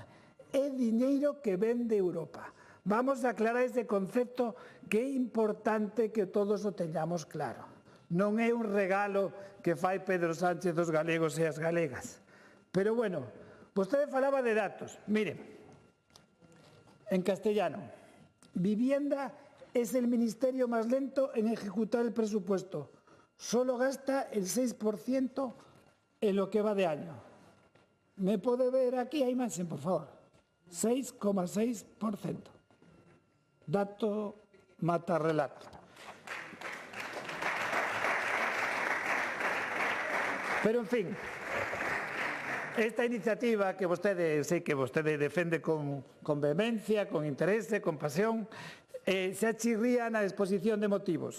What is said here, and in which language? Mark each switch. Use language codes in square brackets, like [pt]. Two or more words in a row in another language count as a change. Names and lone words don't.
[gl] É diñeiro que ven de Europa. Vamos a aclarar ese concepto que é importante que todos o teñamos claro. Non é un regalo que fai Pedro Sánchez aos galegos e as galegas. Pero, bueno, vostede falaba de datos. Mire, [es] en castellano, vivienda es el ministerio más lento en ejecutar el presupuesto. Solo gasta el 6% en lo que va de año. ¿Me puede ver aquí a imagen, por favor? 6,6%. Dato mata relato. [gl] Pero, en fin, esta iniciativa que vostede, sei que vostede defende con vehemencia, con interese, con pasión, se achirría na exposición de motivos.